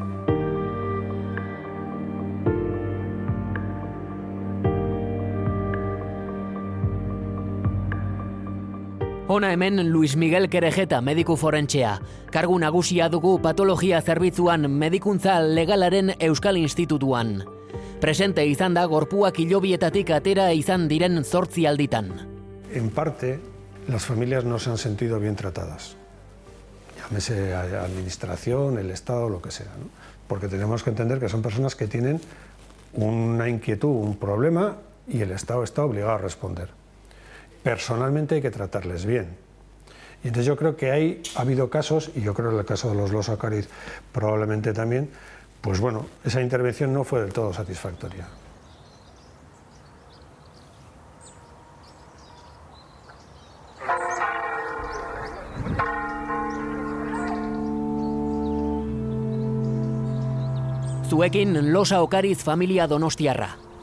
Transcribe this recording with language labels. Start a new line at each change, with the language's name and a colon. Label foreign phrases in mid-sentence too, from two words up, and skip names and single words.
Basque: Hona hemen Luis Miguel Kerejeta, mediku forentxea. Kargu nagusia dugu patologia zerbitzuan medikuntza legalaren Euskal Institutuan. Presente izan da gorpuak hilobietatik atera izan diren 8 alditan.
Spanish: En parte, las familias no se han sentido bien tratadas. Llámese administración, el Estado, lo que sea, ¿no? Porque tenemos que entender que son personas que tienen una inquietud, un problema, y el Estado está obligado a responder. Personalmente hay que tratarles bien. Y entonces yo creo que ha habido casos, y yo creo que en el caso de los Losa Ocariz probablemente también, pues bueno, esa intervención no fue del todo satisfactoria.
Basque: Zuekin Losa Ocariz familia donostiarra.